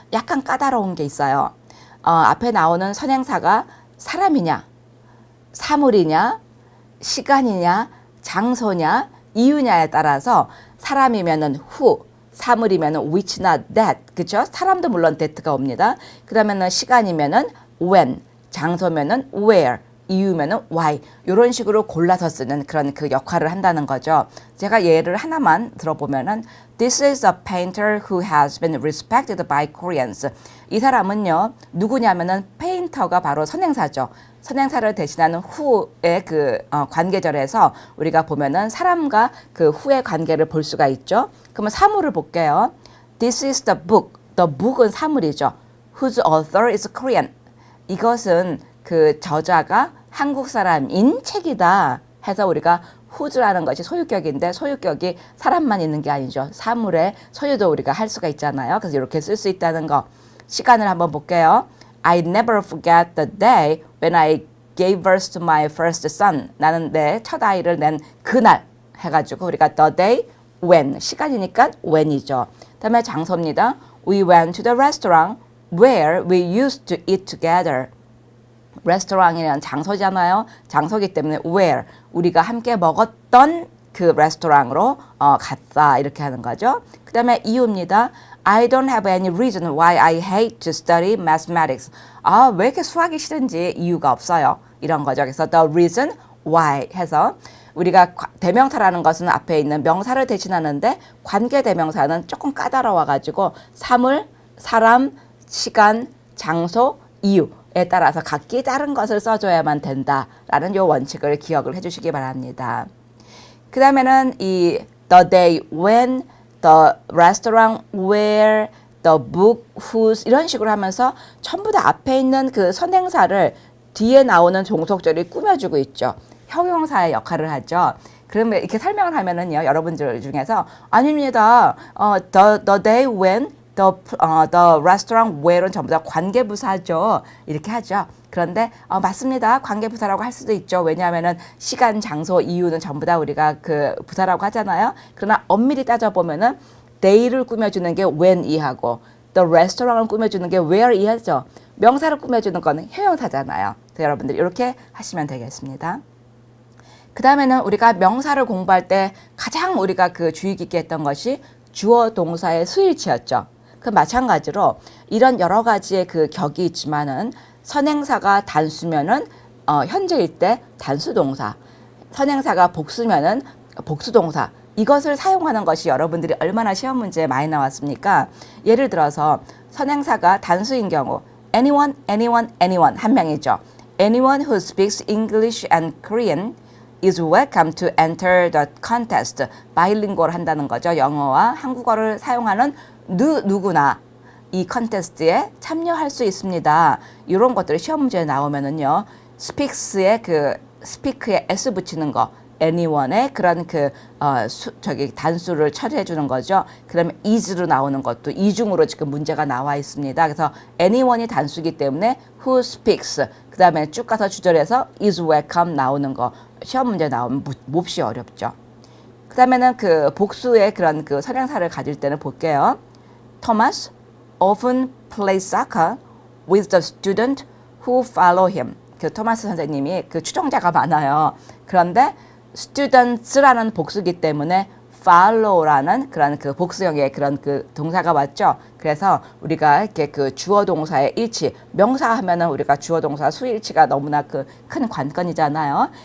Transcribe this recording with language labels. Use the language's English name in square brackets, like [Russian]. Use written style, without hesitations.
[Korean] 약간 까다로운 게 있어요. 앞에 나오는 선행사가 사람이냐, 사물이냐, 시간이냐, 장소냐, 이유냐에 따라서 사람이면은 who, 사물이면은 which나 that, 그렇죠? 사람도 물론 that가 옵니다. 그러면은 시간이면은 when, 장소면은 where, 이유면은 why 이런 식으로 골라서 쓰는 그런 그 역할을 한다는 거죠. 제가 예를 하나만 들어보면은 [English] This is a painter who has been respected by Koreans. [Korean] 이 사람은요 누구냐면은 페인터가 바로 선행사죠. 선행사를 대신하는 who의 그 관계절에서 우리가 보면은 사람과 그 who의 관계를 볼 수가 있죠. 그러면 사물을 볼게요. [English] This is the book. The book [Korean] 은 사물이죠. [English] Whose author is Korean. [Korean] 이것은 그 저자가 한국 사람인 책이다 해서 우리가 whose라는 것이 소유격인데 소유격이 사람만 있는 게 아니죠. 사물의 소유도 우리가 할 수가 있잖아요. 그래서 이렇게 쓸 수 있다는 거. 시간을 한번 볼게요. [English] I never forget the day when I gave birth to my first son. [Korean] 나는 내 첫 아이를 낸 그날 해가지고 우리가 [English] the day when [Korean] 시간이니까 when이죠. 다음에 장소입니다. [English] We went to the restaurant where we used to eat together. [Korean] 레스토랑이라는 장소잖아요. 장소기 때문에 where 우리가 함께 먹었던 그 레스토랑으로 갔다 이렇게 하는 거죠. 그 다음에 이유입니다. [English] I don't have any reason why I hate to study mathematics. [Korean] 왜 이렇게 수학이 싫은지 이유가 없어요. 이런 거죠. 그래서 [English] the reason why [Korean] 해서 우리가 대명사라는 것은 앞에 있는 명사를 대신하는데 관계 대명사는 조금 까다로워가지고 사물, 사람, 시간, 장소, 이유에 따라서 각기 다른 것을 써줘야만 된다라는 요 원칙을 기억을 해주시기 바랍니다. 그 다음에는 이 [English] the day when the restaurant where, the book whose [Korean] 이런 식으로 하면서 전부 다 앞에 있는 그 선행사를 뒤에 나오는 종속절이 꾸며주고 있죠. 형용사의 역할을 하죠. 그러면 이렇게 설명을 하면은요, 여러분들 중에서 아닙니다. [English] The day when the restaurant where는 [Korean] 전부 다 관계부사죠. 이렇게 하죠. 그런데 맞습니다. 관계부사라고 할 수도 있죠. 왜냐하면은 시간, 장소, 이유는 전부 다 우리가 그 부사라고 하잖아요. 그러나 엄밀히 따져보면은 day를 꾸며주는 게 when 이하고 [English] the restaurant [Korean] 을 꾸며주는 게 where 이하죠. 명사를 꾸며주는 거는 형용사잖아요. 그래서 여러분들 이렇게 하시면 되겠습니다. 그 다음에는 우리가 명사를 공부할 때 가장 우리가 그 주의 깊게 했던 것이 주어 동사의 수일치였죠. 그 마찬가지로 이런 여러 가지의 그 격이 있지만은 선행사가 단수면은 현재일 때 단수동사, 선행사가 복수면은 복수동사, 이것을 사용하는 것이 여러분들이 얼마나 시험 문제에 많이 나왔습니까? 예를 들어서 선행사가 단수인 경우 anyone, anyone, anyone 한 명이죠. [English] Anyone who speaks English and Korean is welcome to enter the contest. [Korean] 바이링구얼 한다는 거죠. 영어와 한국어를 사용하는 누구나 이 컨테스트에 참여할 수 있습니다. 이런 것들이 시험 문제에 나오면은요. speaks의 그 speak에 s 붙이는 거, anyone의 그런 그 단수를 처리해 주는 거죠. 그러면 is로 나오는 것도 이중으로 지금 문제가 나와 있습니다. 그래서 anyone이 단수이기 때문에 [English] who speaks [Korean] 그 다음에 쭉 가서 주절에서 [English] is welcome [Korean] 나오는 거 시험 문제 나오면 몹시 어렵죠. 그 다음에는 그 복수의 그런 그 선행사를 가질 때는 볼게요. [English] Thomas often plays soccer with the student who follow him. [Korean] 그 토마스 선생님이 그 추종자가 많아요. 그런데 students라는 복수기 때문에 follow라는 그런 그 복수형의 그런 그 동사가 왔죠. 그래서 우리가 이렇게 그 주어 동사의 일치, 명사 하면은 우리가 주어 동사 수일치가 너무나 그 큰 관건이잖아요.